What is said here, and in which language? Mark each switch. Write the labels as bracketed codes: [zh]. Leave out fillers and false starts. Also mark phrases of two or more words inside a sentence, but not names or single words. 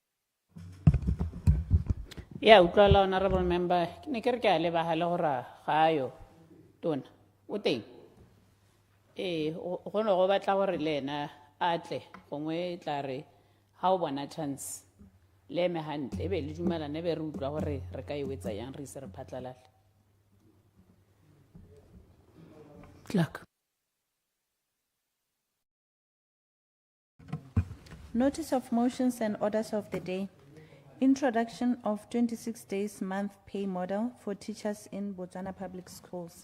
[tn] Ya utlwala [en] honourable member [tn] ke ne ke re ke a lebagale gore ga yo tona o teng go ne go batla gore le ena a tle gongwe tla re ga o bona chance le eme gantle e be le dumelane be re utlwa gore re ka e wetsa yang re ise re phatlalale. [en] Clerk. Notice of motions and orders of the day. Introduction of 26 days month pay model for teachers in Botswana public schools.